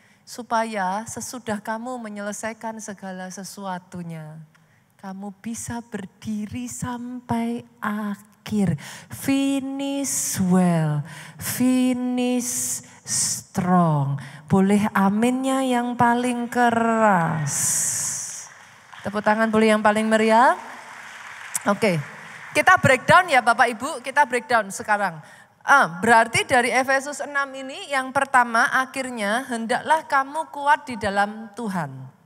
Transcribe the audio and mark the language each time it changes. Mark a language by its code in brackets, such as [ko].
[id] Supaya sesudah kamu menyelesaikan segala sesuatunya, kamu bisa berdiri sampai akhir. [en] Finish well, finish strong. [id] Boleh aminnya yang paling keras. Tepuk tangan boleh yang paling meriah. Oke, kita breakdown ya Bapak Ibu, kita breakdown sekarang. Berarti dari Efesus 6 ini yang pertama akhirnya hendaklah kamu kuat di dalam Tuhan.